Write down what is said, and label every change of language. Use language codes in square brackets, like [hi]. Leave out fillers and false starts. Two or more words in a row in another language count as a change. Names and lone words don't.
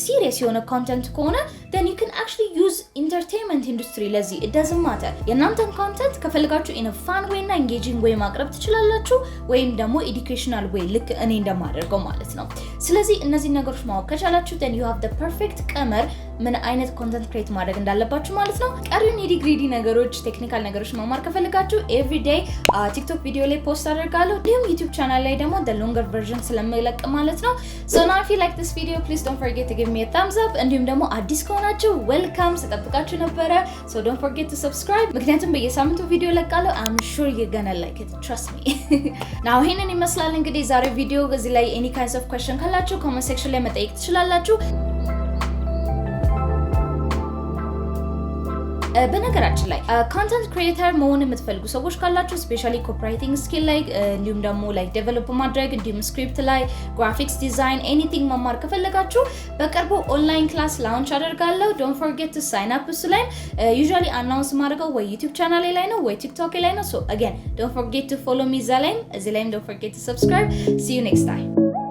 [en] serious [am] የሆነ ኮንተንት ከሆነ [en] then you can actually use entertainment industry ለዚህ it doesn't matter [am] የእናንተን ኮንተንት ከፈልጋችሁ [en] in a fun way እና engaging way [am] ማቅረብ ትችላላችሁ ወይም ደግሞ [en] educational way [am] ልክ እኔ እንደማደርገው ማለት ነው ስለዚህ እነዚህ ነገሮች ማወቅ ከቻላችሁ [en] then you have the perfect [am] ቀመር ምን አይነት [en] content create [am] ማድረግ እንዳለባችሁ ማለት ነው ቀሪውን የዲግሪዲ ነገሮች ቴክኒካል ነገሮች መማር ከፈልጋችሁ [en] every day TikTok [am] ቪዲዮ ላይ ፖስት አደርጋለሁ እንዲሁም [en] YouTube [am] ቻናል ላይ ደግሞ [en] the longer version [am] ስለምለቅ ማለት ነው [en] so now if you like this video please don't forget to give me a thumbs up [am] እንዲሁም ደግሞ አዲስ ከሆናችሁ [en] welcome [am] ስጠብቃችሁ ነበረ [en] so don't forget to subscribe [am] ምክንያቱም በየሳምንቱ ቪዲዮ ለቃለሁ [en] I'm sure you're gonna like it trust me now [am] ይሄንን ይመስላል እንግዲህ ዛሬ ቪዲዮ እዚህ ላይ [en] any kinds of question ካላችሁ comment section [am] ላይ መጠየቅ ትችላላችሁ በነገራችን ላይ [en] content creator [am] መሆን የምትፈልጉ ሰዎች ካላችሁ [en] specially copywriting skill [am] ላይ እንዲሁም ደግሞ [en] like develop [am] ማድረግ እንዲሁም ስክሪፕት ላይ [en] graphics design anything [am] መማር ከፈለጋችሁ በቅርቡ [en] online class launch [am] አደርጋለሁ [en] don't forget to sign up [am] እሱ ላይ [en] usually announce [am] ማድረገው ወይ YouTube ቻናሌ ላይ ነው ወይ TikTok ላይ ነው [en] so again don't forget to follow me [am] እዚህ ላይም [en] don't forget to subscribe see you next time